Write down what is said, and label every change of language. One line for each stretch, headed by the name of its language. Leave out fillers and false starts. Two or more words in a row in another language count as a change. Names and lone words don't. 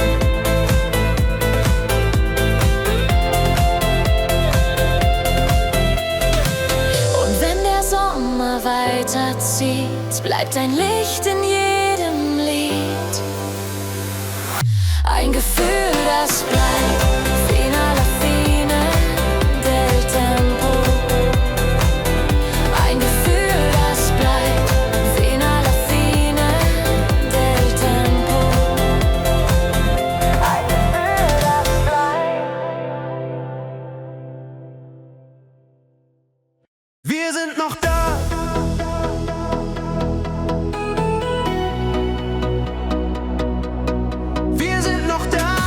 German: Und wenn der Sommer weiterzieht, bleibt ein Licht in jedem Lied. Ein Gefühl, das bleibt.
Italian: Fino alla fine del tempo.
German: Ein Gefühl, das bleibt.
Italian: Fino alla fine del tempo.
German: Ein Gefühl, das bleibt. Wir sind noch da. Wir sind noch da.